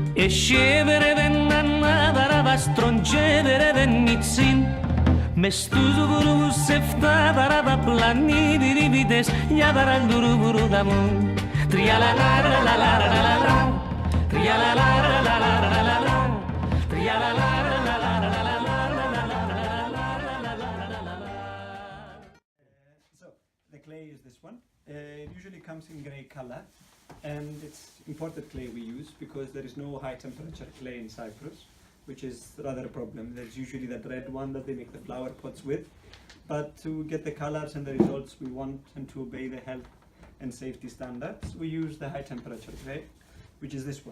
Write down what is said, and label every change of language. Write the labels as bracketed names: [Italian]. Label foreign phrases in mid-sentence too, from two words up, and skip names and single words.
[English] scevere vennanna darava strongevere vennizin mestuzu vuru sefta darava plani di rivides ya daral duru buru damun triala la la la la la la la triala la la la la la la la triala la la la la la la So the clay is this one. It usually comes in grey color, and it's imported clay we use because there is no high temperature clay in Cyprus, which is rather a problem. There's usually that red one that they make the flower pots with, but to get the colors and the results we want and to obey the health and safety standards, we use the high temperature clay, which is this one.